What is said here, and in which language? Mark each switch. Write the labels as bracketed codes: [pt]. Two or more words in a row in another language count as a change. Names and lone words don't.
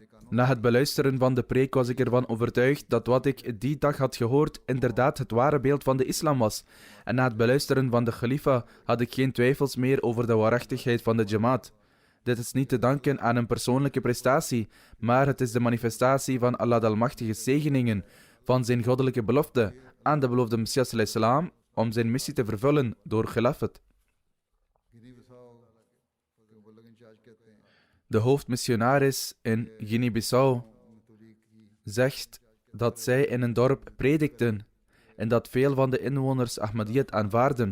[nl] Na het beluisteren van de preek was ik ervan overtuigd dat wat ik die dag had gehoord inderdaad het ware beeld van de islam was. En na het beluisteren van de khalifa had ik geen twijfels meer over de waarachtigheid van de Jamaat. Dit is niet te danken aan een persoonlijke prestatie, maar het is de manifestatie van Allah de Almachtige zegeningen, van zijn goddelijke belofte aan de beloofde Messias [ar] صلى الله عليه وسلم [nl] om zijn missie te vervullen door khilafat. De hoofdmissionaris in Guinea-Bissau zegt dat zij in een dorp predikten en dat veel van de inwoners Ahmadiyyat aanvaarden.